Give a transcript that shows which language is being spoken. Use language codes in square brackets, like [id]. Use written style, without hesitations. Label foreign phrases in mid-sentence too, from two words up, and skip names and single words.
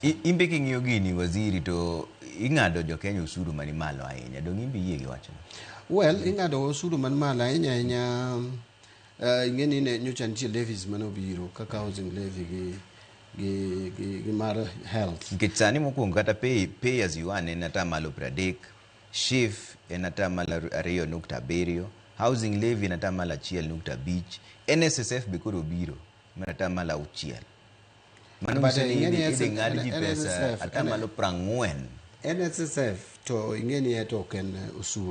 [luo] Imbe king'iyo gini waziri to ing'ado jo Kenya usuru mani malo ahinya. Dong imbe yie gi wachno? Well, ing'ado usuru man malo ahinya ing'eni ne nyocha nitie levies manobiro kaka [en] housing levy [luo] gi mar health. Nikech sani mokwongo kata [en] pay as you earn [luo] en atamalo 30, SHIF en atamalo 2.7, [en] housing levy [luo] en atamalo 1.5, NSSF be koro biro en atamalo 6. Mano nyiso ni idhi ng'ad ji pesa atamalo 40. NSSF to ing'eni to ok en usuru.